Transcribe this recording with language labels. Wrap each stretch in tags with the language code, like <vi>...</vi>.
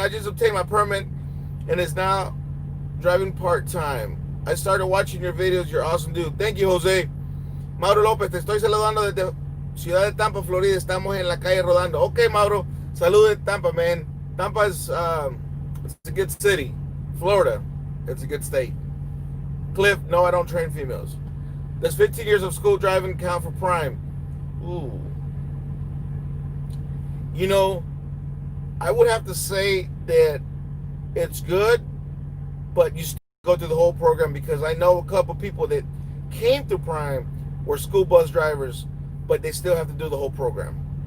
<en>I just obtained my permit and is now driving part-time. I started watching your videos. You're awesome, dude. Thank you, Jose.</en> <es>Mauro López, te estoy saludando desde Ciudad de Tampa, Florida. Estamos en la calle rodando.</es> <en>Okay, Mauro.</en> <es>Salud de Tampa,</es> <en>man. Tampa is it's a good city. Florida, it's a good state. Cliff, no, I don't train females. Does 15 years of school driving count for Prime? Ooh. You know, I would have to say that it's good, but you still go through the whole program, because I know a couple people that came through Prime were school bus drivers, but they still have to do the whole program.</en>